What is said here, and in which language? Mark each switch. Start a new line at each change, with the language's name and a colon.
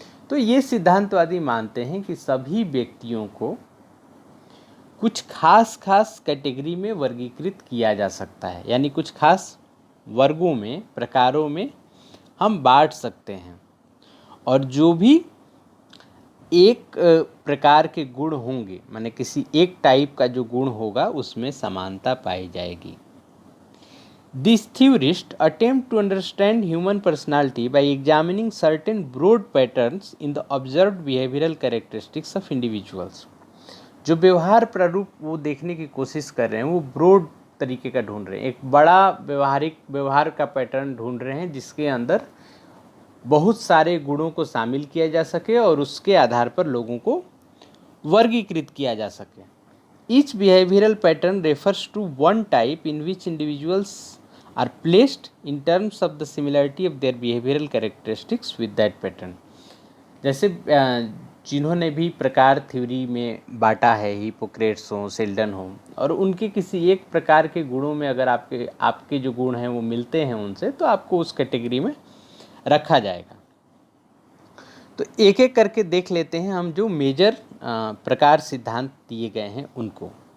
Hindi: तो ये सिद्धांतवादी मानते हैं कि सभी व्यक्तियों को कुछ खास कैटेगरी में वर्गीकृत किया जा सकता है, यानी कुछ खास वर्गों में, प्रकारों में हम बांट सकते हैं, और जो भी एक प्रकार के गुण होंगे, माने किसी एक टाइप का जो गुण होगा उसमें समानता पाई जाएगी।
English: These theorists attempt to understand human personality by examining certain broad patterns in the observed behavioral characteristics of individuals.
Hindi: जो व्यवहार प्रारूप वो देखने की कोशिश कर रहे हैं वो ब्रॉड तरीके का ढूंढ रहे हैं, एक बड़ा व्यवहारिक व्यवहार का पैटर्न ढूंढ रहे हैं जिसके अंदर बहुत सारे गुणों को शामिल किया जा सके और उसके आधार पर लोगों को वर्गीकृत किया जा सके.
English: Each behavioral pattern refers to one type in which individuals are placed in terms of the similarity of their behavioral characteristics with that pattern.
Hindi: जैसे जिन्होंने भी प्रकार थ्योरी में बांटा है, हिपोक्रेट्स हो, सेल्डन हो, और उनके किसी एक प्रकार के गुणों में अगर आपके जो गुण हैं वो मिलते हैं उनसे, तो आपको उस कैटेगरी में रखा जाएगा. तो एक एक करके देख लेते हैं हम जो मेजर प्रकार सिद्धांत दिए गए हैं उनको.